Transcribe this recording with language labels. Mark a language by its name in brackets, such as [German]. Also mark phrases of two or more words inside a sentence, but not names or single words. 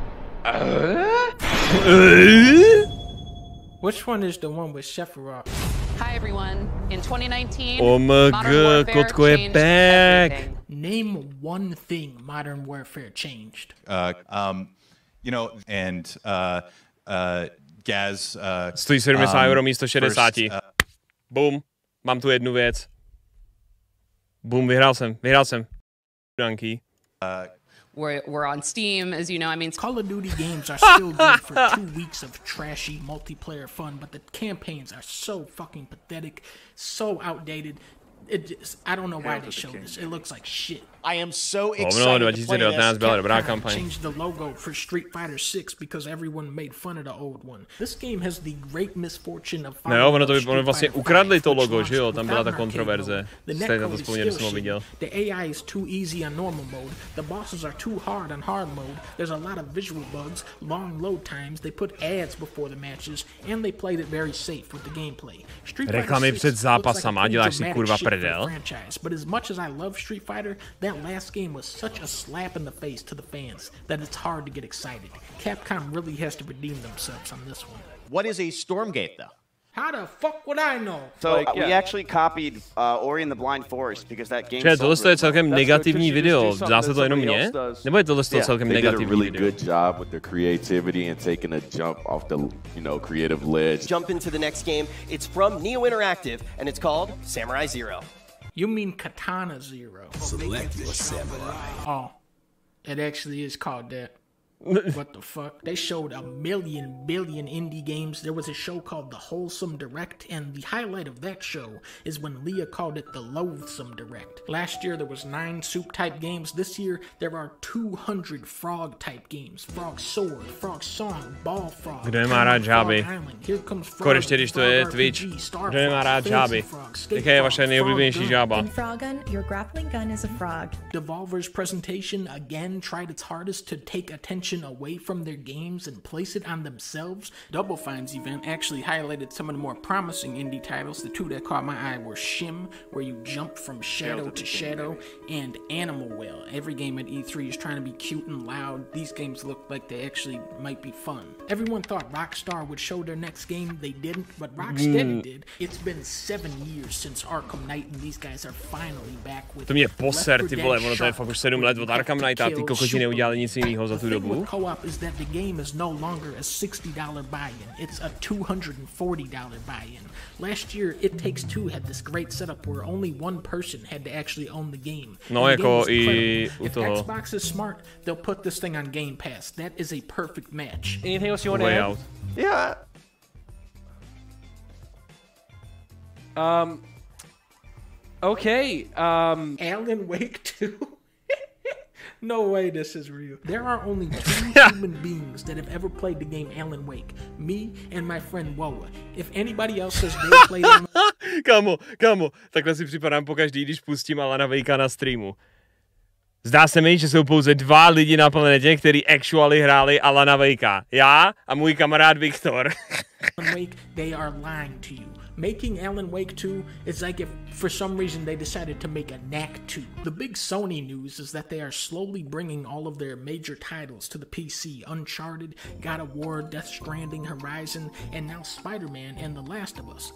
[English] Which one is the one with Sephiroth? Hi everyone. In 2019, Modern Warfare [Czech] Kotko je back. [English] Name one thing Modern Warfare changed. You know, and Gaz. [Czech] Stojí 70 euro místo 60. Boom. Mám tu jednu věc. Boom, vyhrál jsem. Dunkey. [English] We're on Steam, as you know. I mean, Call of Duty games are still good for 2 weeks of trashy multiplayer fun, but the campaigns are so fucking pathetic, so outdated. I don't know why they show this. It looks like shit. I am so excited to play this. Changed the logo for Street Fighter 6 because everyone made fun of the old one. This game has the great misfortune of [Czech] ono vlastně ukradli to logo, že jo? Tam byla ta kontroverze. Jste na to vzpomněli, jsem ho viděl. [English] The AI is too easy on normal mode. The bosses are too hard on hard mode. There's a lot of visual bugs, long load times. They put ads before the matches, and they played it very safe with the gameplay. [Czech] Reklamy před zápasama, děláš si kurva prdel. [English] But as much as I love Street Fighter, that last game was such a slap in the face to the fans that it's hard to get excited. Capcom really has to redeem themselves on this one. What is a Stormgate, though? How the fuck would I know? So we actually copied Ori and the Blind Forest because that game. [Czech] Že tohle je celkem negativní video. Zdá se to jenom mně? Nebo je tohle celkem negativní video? [English] They did a really good job with their creativity and taking a jump off the, creative ledge. Jump into the next game. It's from Neo Interactive and it's called Samurai Zero. You mean Katana Zero. Select your samurai. Oh, it actually is called that. What the fuck? They showed a billion indie games. There was a show called The Wholesome Direct, and the highlight of that show is when Leah called it the Loathsome Direct. Last year there was 9 soup-type games. This year there are 200 frog-type games. Frog Sword, Frog Song, Ball Frog. [Czech] Kdo nemá rád žáby? Konečně, když to je Twitch. Kdo nemá rád žáby? Jaká je vaše nejoblíbenější žába? [English] In Frog Gun, your grappling gun is a frog. Devolver's presentation again tried its hardest to take attention away from their games and place it on themselves. Double Fine's event actually highlighted some of the more promising indie titles. The 2 that caught my eye were Shim, where you jump from shadow to shadow, and Animal Whale. Every game at E3 is trying to be cute and loud. These games look like they actually might be fun. Everyone thought Rockstar would show their next game. They didn't, but Rocksteady did. It's been 7 years since Arkham Knight, and these guys are finally back with [Czech] to mě poser, ty vole, ono to je fakt už 7 let od Arkham Knighta, ty kokoti neudělali nic jiného za tu dobu. [English] Co-op is that the game is no longer a $60 buy-in. It's a $240 buy-in. Last year, It Takes Two had this great setup where only one person had to actually own the game. [Czech] No, jako i u toho. [English] If Xbox is smart, they'll put this thing on Game Pass. That is a perfect match. Anything else you want to add? Yeah. Okay. Alan Wake 2. No way this is real. There are only 2 human beings that have ever played the game Alan Wake. Me and my friend Woa. If anybody else says they played Alan [Czech] Kámo, takhle si připadám pokaždý, když pustím Alana Wakea na streamu. Zdá se mi, že jsou pouze 2 lidi na planetě, kteří actually hráli Alana Wakea. Já a můj kamarád Viktor. [English] Wake, they are lying to you. Making Alan Wake 2 is like if for some reason they decided to make a Knack 2. The big Sony news is that they are slowly bringing all of their major titles to the PC. Uncharted, God of War, Death Stranding, Horizon, and now Spider-Man and The Last of Us.